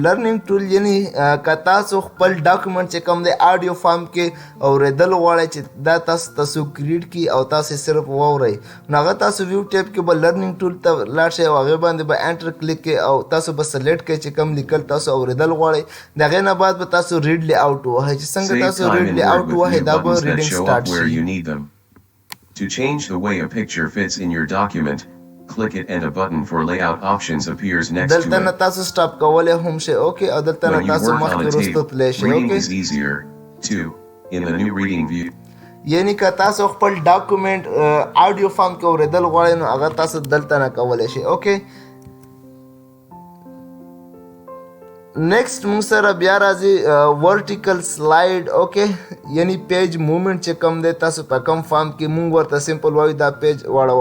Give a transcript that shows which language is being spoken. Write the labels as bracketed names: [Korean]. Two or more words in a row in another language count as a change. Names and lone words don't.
[English] learning tool [Pashto] یعنی که تاسو خپل ډاکومنټ چې کوم دی [English] audio form [Pashto] کې اورېدل غواړئ چې دا تاسو کریټ کړي او تاسو صرف واورئ نو هغه تاسو [English] view tab [Pashto] کې به [English] learning tool [Pashto] ته لاړ شئ او هغې باندې به [English] enter click [Pashto] کړئ او تاسو به سلیکټ کړئ چې کوم لیکل تاسو اورېدل غواړئ. د هغې نه بعد به تاسو [English] read aloud [Pashto] ووهئ چې څنګه تاسو [English] read aloud [Pashto] ووهئ دا به [English] reading start [Pashto] شي. [English] To change the way a picture fits in your document, click it and a button for layout options appears next to it. [Pashto] دلته نه تاسو سټاپ کولی هم شئ. اوکې او دلته نه تاسو مخکې وروسته تللی شئ. [English] Reading is easier too in the new reading view. [Pashto] یعنی که تاسو خپل ډاکومنټ [English] audio form [Pashto] کې اورېدل غواړئ نو هغه تاسو دلته نه کولی شئ. [English] okay next [Pashto] موږ سره بیا راځي [English] vertical slide. [Pashto] اوکې یعنی [English] page movement [Pashto] چې کوم دی تاسو په کم فارم کې موږ ورته سمپل وایو دا پیج واړوه.